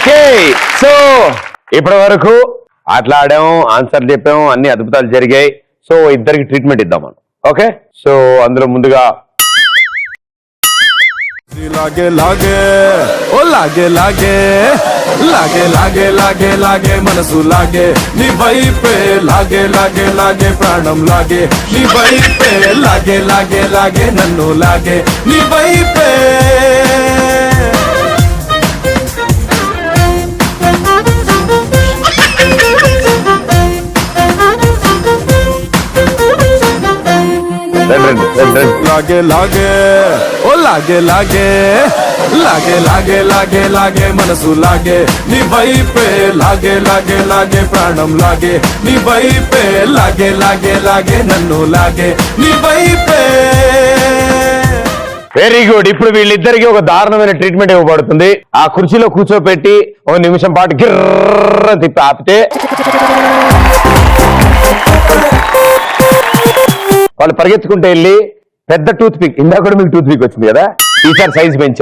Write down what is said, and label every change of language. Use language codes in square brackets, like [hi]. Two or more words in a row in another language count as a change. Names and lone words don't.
[te] సో ఇప్పటి వరకు ఆటలాడాము, ఆన్సర్ చెప్పాము, అన్ని అద్భుతాలు జరిగాయి. సో ఇద్దరికి ట్రీట్మెంట్ ఇద్దాం మనం. [en] okay, so [te] అందులో ముందుగా లాగే లాగే ఓ లాగే లాగే లాగే లాగే లాగే లాగే మనసు లాగే నీ వైపే లాగే లాగే లాగే ప్రాణం లాగే నీ వైపే లాగే లాగే లాగే నన్ను లాగే నీ వైపే లాగే లాగే ఓ లాగే లాగే లాగే లాగే లాగే లాగే మనసు లాగే నీ వైపే లాగే లాగే లాగే ప్రాణం లాగే నీ వైపే లాగే లాగే లాగే నన్ను లాగే నీ వైపే. [en] Very good. [te] ఇప్పుడు వీళ్ళిద్దరికి ఒక దారుణమైన ట్రీట్మెంట్ ఇవ్వబడుతుంది. ఆ కుర్చీలో కూర్చోపెట్టి ఒక నిమిషం పాటు గిర్ర తిప్పి ఆపితే వాళ్ళు పరిగెత్తుకుంటూ వెళ్ళి పెద్ద [en] tooth pick, [te] ఇందాక కూడా మీకు [en] tooth pick [te] వచ్చింది కదా, ఈసారి సైజ్ పెంచాం.